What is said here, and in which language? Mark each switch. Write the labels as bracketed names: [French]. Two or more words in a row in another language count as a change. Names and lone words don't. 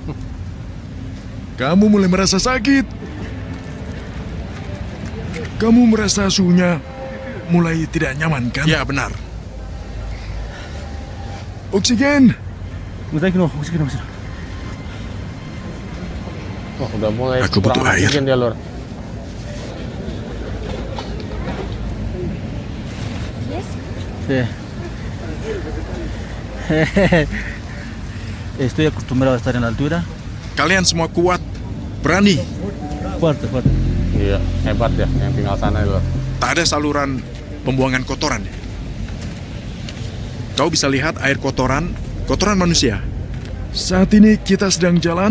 [Indonesian] Kamu mulai merasa sakit. Kamu merasa suhunya mulai tidak nyaman kan? Ya benar. Oksigen. Wah, udah mulai Aku butuh kurang air. oksigen dia, Lur. [Spanish] Sí. Estoy acostumbrado a estar en la altura. [Indonesian] Kalian semua kuat, berani. [Spanish] Fuerte, fuerte. [Indonesian] Iya, hebat ya yang tinggal sana, Lur. Tak ada saluran pembuangan kotoran. Kau bisa lihat air kotoran manusia. Saat ini kita sedang jalan